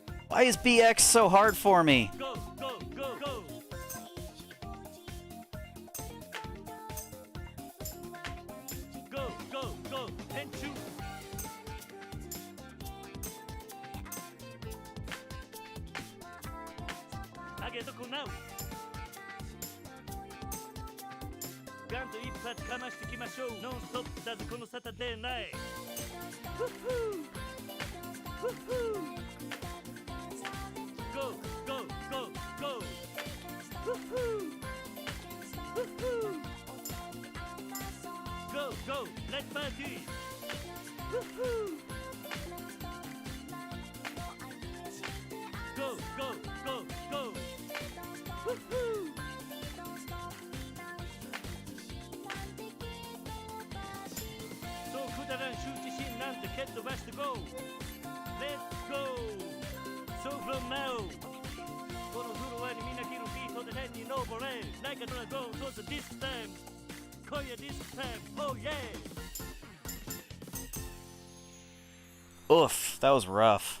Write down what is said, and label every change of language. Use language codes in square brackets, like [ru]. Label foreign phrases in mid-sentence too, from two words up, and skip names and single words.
[en] Why is BX so hard for me? Go, go, go, go. Go, go, go. Tenchu. [ja] Age とこなう。ガンと一発かましてきましょう。ノンストップだぜこのサタデーナイト。ふっふふっふ [en] Go, go, go, go. Woohoo! Woohoo! Go, go, let's party. Woohoo! Go, go, go, go. [ja] Woohoo! So くだらん羞恥心なんて蹴っ飛ばして Go. [en] Let's go. So from now [ja] このフロアにみんな着るビートで天に昇れ [en] Like a dragon towards the disc time 今夜 disc time Oh yeah Oof, that was rough.